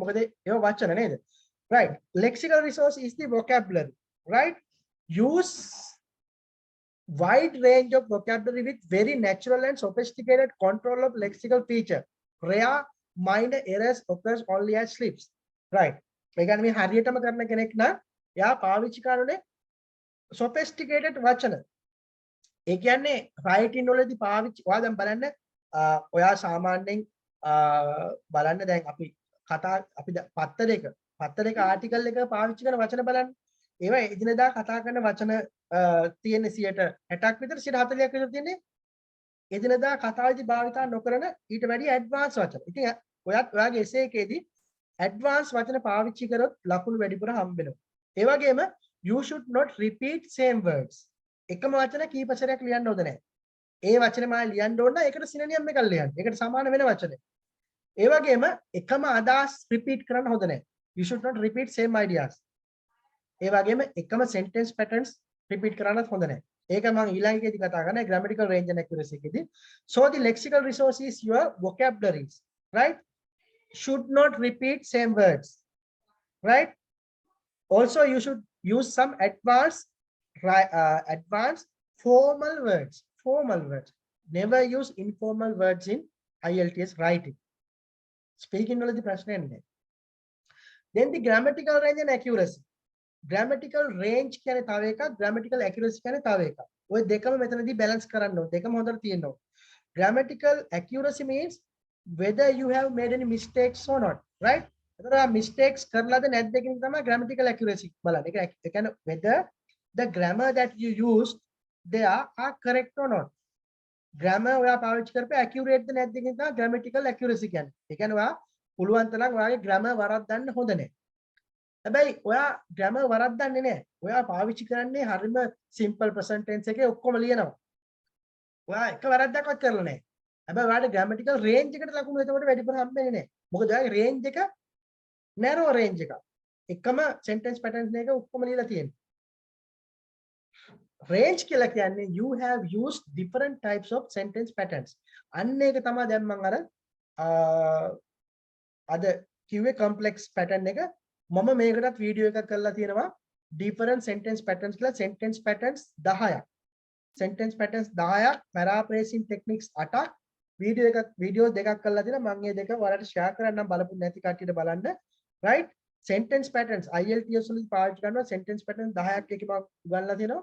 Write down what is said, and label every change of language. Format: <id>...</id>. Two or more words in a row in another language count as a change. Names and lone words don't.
<si>මොකද ඒවා වචන නේද?</si> <en>Right. Lexical resource is the vocabulary. Right. Use wide range of vocabulary with very natural and sophisticated control of lexical feature. Rare minor errors occurs only as slips. Right.</en> <si>ඒ කියන්නේ මේ හරියටම කරන කෙනෙක් නම් එයා පාවිච්චි කරන්නේ sophisticated වචන. ඒ කියන්නේ writing වලදී පාවිච්චි ඔයා දැන් බලන්න ඔයා සාමාන්‍යයෙන් බලන්න දැන් අපි පත්තරයක ආටිකල් එක පාවිච්චි කරන වචන බලන්න. ඒවා එදිනදා කතා කරන වචන තියෙන 60ක් විතර 40ක් විතර තියෙන්නේ එදිනදා කතාවේදී භාවිතා නොකරන ඊට වැඩි ඇඩ්වාන්ස් වචන. ඉතින් ඔයත් ඔයාගේ essay එකේදී advanced වචන පාවිච්චි කරොත් ලකුණු වැඩිපුර හම්බ වෙනවා. ඒ වගේම</si> <en>you should not repeat same words.</en> <si>එකම වචන කීප සැරයක් ලියන්න හොඳ නැහැ. ඒ වචනේ මම ලියන්න ඕන නම් ඒකට සිනෝනියම් එකක් ලියන්න. ඒකට සමාන වෙන වචනේ. ඒ වගේම එකම අදහස් රිපීට් කරන්න හොඳ නැහැ.</si> <en>You should not repeat same ideas.</en> <si>ඒ වගේම එකම</si> <en>sentence patterns repeat</en> <si>කරන්නත් හොඳ නැහැ. ඒක මම ඊළඟකේදී කතා කරන්නේ</si> <en>grammatical range and accuracy</en> <si>එකේදී.</si> <en>So the lexical resource is your vocabularies, right? Should not repeat same words, right? Also you should use some advanced formal words. Never use informal words in IELTS writing.</en> <si>Speaking වලදී ප්‍රශ්නයක් නැහැ.</si> <en>Then the grammatical range and accuracy. Grammatical range</en> <si>කියන්නේ තව එකක්,</si> <en>grammatical accuracy</en> <si>කියන්නේ තව එකක්. ඔය දෙකම මෙතනදී balance කරන්න ඕනේ. දෙකම හොඳට තියෙන්න ඕනේ.</si> <en>Grammatical accuracy means whether you have made any mistakes or not, right?</en> <si>එතකොට mistakes කරලාද නැද්ද කියන එක තමයි</si> <en>grammatical accuracy</en> <si>බලන්නේ. ඒ කියන්නේ</si> <en>whether the grammar that you used there are correct or not.</en> <si>grammar ඔයා පාවිච්චි කරපේ accurate ද නැද්ද කියන එක තමයි</si> <en>grammatical accuracy</en> <si>කියන්නේ. ඒ කියන්නේ ඔයා පුළුවන් තරම් ඔයාගේ grammar වරද්දන්න හොඳ නැහැ. හැබැයි ඔයා grammar වරද්දන්නේ නැහැ. ඔයා පාවිච්චි කරන්නේ හරිම</si> <en>simple present tense</en> <si>එකේ ඔක්කොම ලියනවා. ඔයා එක වරද්දක්වත් කරලා නැහැ. හැබැයි ඔයාට</si> <en>grammatical range</en> <si>එකට ලකුණු එතකොට වැඩිපුර හම්බෙන්නේ නැහැ. මොකද ඔයාගේ range එක</si> <en>narrow range</en> <si>එකක්. එකම</si> <en>sentence patterns</en> <si>එක ඔක්කොම ලියලා තියෙනවා. range කියලා කියන්නේ</si> <en>you have used different types of sentence patterns.</en> <si>අන්න ඒක තමයි දැන් මම අද කිව්වේ</si> <en>complex pattern</en> <si>එක. මම මේකටත් වීඩියෝ එකක් කරලා තියෙනවා</si> <en>different sentence patterns</en> <si>කියලා.</si> <en>sentence patterns</en> <si>10ක්.</si> <en>sentence patterns</en> <si>10ක්,</si> <en>paraphrasing techniques</en> <si>8ක්. වීඩියෝ දෙකක් කරලා තියෙනවා. මම මේ දෙක ඔයාලට share කරන්නම් බලපු නැති කට්ටියට බලන්න. right?</si> <en>sentence patterns</en> <si>IELTS වලින් පාවිච්චි කරනවා</si> <en>sentence patterns</en> <si>10ක් එකේ මම උගන්ලා තියෙනවා.</si>